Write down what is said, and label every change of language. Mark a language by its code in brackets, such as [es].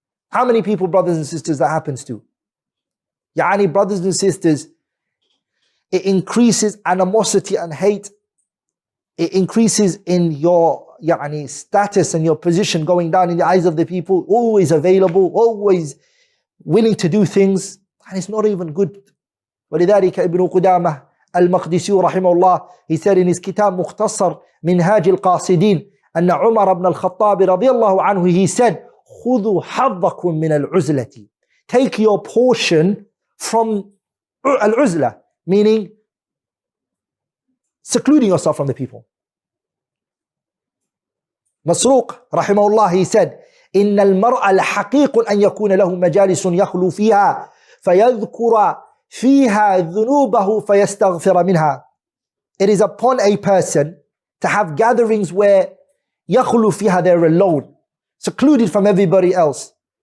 [en] How many people, brothers and sisters, that happens to? Brothers and sisters, it increases animosity and hate. It increases in your status and your position going down in the eyes of the people. Always available, always willing to do things, and it's not even good. [ar] ولذلك ابن قدامة المقدسي رحمه الله, [en] he said in his kitab [ar] مختصر منهاج القاصدين أن عمر بن الخطاب رضي الله عنه, [en] he said, [ar] خذوا حظكم من العزلة. [en] Take your portion from al-uzla, meaning secluding yourself from the people. [ar] Masruq rahimahullah, [en] he said, [ar] إن المرء لحقيق أن يكون له مجالس يخلو فيها فيذكر فيها ذنوبه فيستغفر منها. [en] It is upon a person to have gatherings where [ar] يخلو فيها, [en] they're alone, secluded from everybody else.